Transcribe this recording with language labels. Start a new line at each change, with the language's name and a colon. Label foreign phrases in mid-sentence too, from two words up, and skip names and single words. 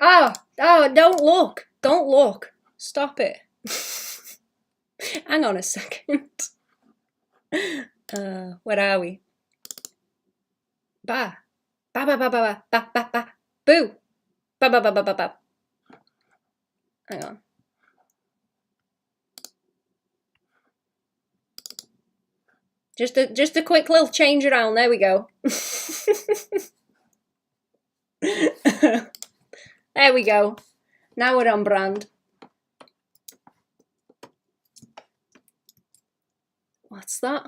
English: Oh, don't look. Don't look. Stop it. Hang on a second. Where are we? Ba. Ba ba ba ba ba ba ba. Boo. Ba ba ba ba ba ba. Hang on. Just a quick little change around. There we go. There we go. Now we're on brand. What's that?